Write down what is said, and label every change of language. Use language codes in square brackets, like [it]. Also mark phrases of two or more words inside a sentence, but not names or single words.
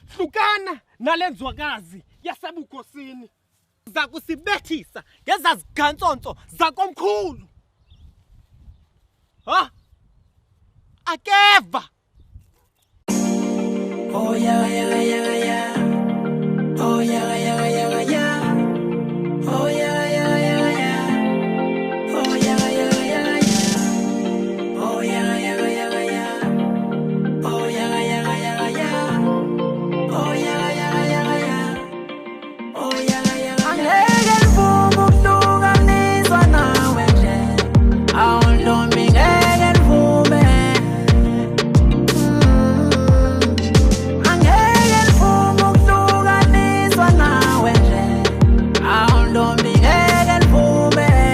[zu] hlukana nalenzwakazi yasebukhosini zakusibethisa ngezazigantsonto zakomkhulu. Ha? Akeva. [en] Oh yeah yeah yeah yeah. Oh yeah yeah yeah yeah. Oh yeah yeah yeah yeah. Oh yeah yeah yeah yeah. Oh yeah yeah yeah yeah. Oh yeah yeah yeah yeah. Oh yeah yeah yeah yeah. Oh yeah yeah yeah. [zu] Angeke ngivume ukuhlukaniswa nawe nje. Awuntombi ngeke ngivume. Angeke ngivume ukuhlukaniswa nawe nje. Awuntombi ngeke ngivume.